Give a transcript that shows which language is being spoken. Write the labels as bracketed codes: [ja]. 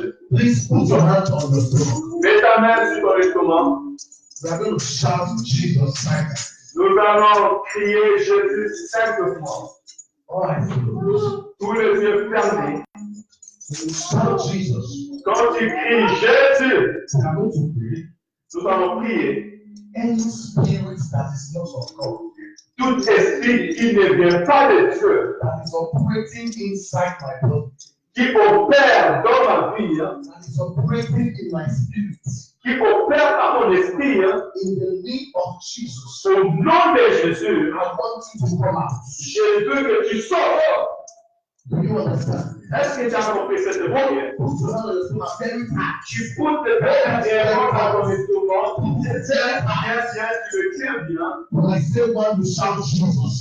[en] Please put your hand on the throne. [fr] Mets ta main sur ton instrument. [en] We are going to shout Jesus silently. [fr] Nous allons crier Jésus simplement. [en] All eyes closed. [fr] Tous les yeux fermés. [en] Shout Jesus. [fr] Quand tu cries Jésus, [en] We are going to pray. [fr] nous allons prier. [en] Any spirit that is not of God, [fr] Tout esprit qui ne vient pas de Dieu, [en] that is operating inside my body, [fr] qui opère dans ma vie, [en] that is operating in my spirit, [fr] qui opère dans mon esprit, [en] in the name of Jesus, [fr] au nom de Jésus, [en] I want you to come out. [fr] je veux que tu sortes. [en] Do you understand? [fr] Est-ce que tu as compris cette voix? [en] Put your hand on the throne and very tight. [fr] Tu poses tes mains à ton instrument, tiens, tu le tiens bien. [en] When I say one, you shout Jesus.